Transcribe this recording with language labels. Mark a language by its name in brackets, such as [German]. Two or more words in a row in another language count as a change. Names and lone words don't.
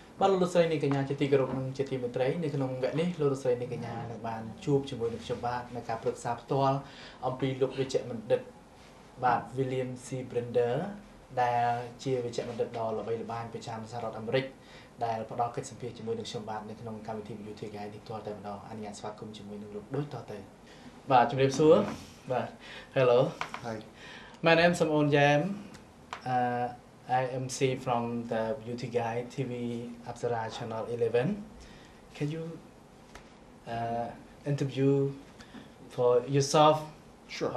[Khmer] បាទលោកស្រីនាងកញ្ញាជាទីគោរពនិងជាទីមេត្រីនៅក្នុងវគ្គនេះលោកស្រីនាងកញ្ញានឹងបានជួបជាមួយនឹងខ្ញុំបាទនៅការប្រឹក្សាផ្ទាល់អំពីលោកវិជ្ជបណ្ឌិតបាទ William C. Brender ដែលជាវិជ្ជបណ្ឌិតដ៏ល្បីល្បាញប្រចាំសហរដ្ឋអាមេរិកដែលផ្ដល់កិច្ចសម្ភាសន៍ជាមួយនឹងខ្ញុំបាទនៅក្នុងកម្មវិធី YouTube ថ្ងៃនេះផ្ទាល់តែម្ដងអនុញ្ញាតស្វាគមន៍ជាមួយនឹងលោកដូចតទៅបាទជំរាបសួរបាទ [English] Hello Hi My name is Samon Yam I MC from the Beauty Guide TV Apsara Channel 11. Can you interview for yourself? Sure.